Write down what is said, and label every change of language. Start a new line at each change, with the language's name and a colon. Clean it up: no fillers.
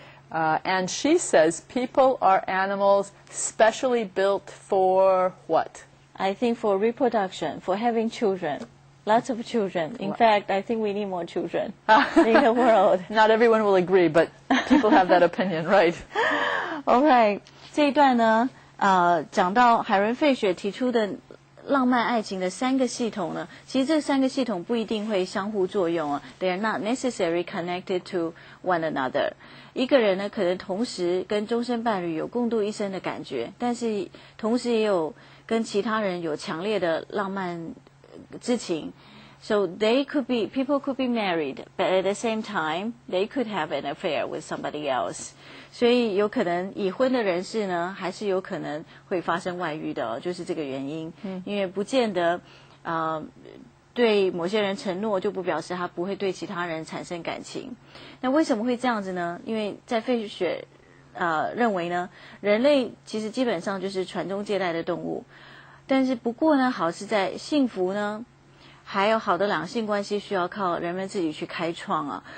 English: And she says people are animals specially built for what? I think for reproduction, for having children. Lots of children. In fact, I think we need more children in the world. Not everyone will agree, but people have that opinion, right? All right.
Chinese: 这一段呢，讲到海伦·费雪提出的浪漫爱情的3个系统呢，其实这3个系统不一定会相互作用啊。
English: They are not necessarily connected to one another.
Chinese: 一个人呢，可能同时跟终身伴侣有共度一生的感觉，但是同时也有跟其他人有强烈的浪漫之情。
English: So people could be married, but at the same time, they could have an affair with somebody else.
Chinese: 所以有可能已婚的人士呢，还是有可能会发生外遇的，就是这个原因。因为不见得对某些人承诺，就不表示他不会对其他人产生感情。那为什么会这样子呢？因为在费雪认为呢，人类其实基本上就是传宗接代的动物，但是不过呢，好是在幸福呢，还有好的两性关系需要靠人们自己去开创啊。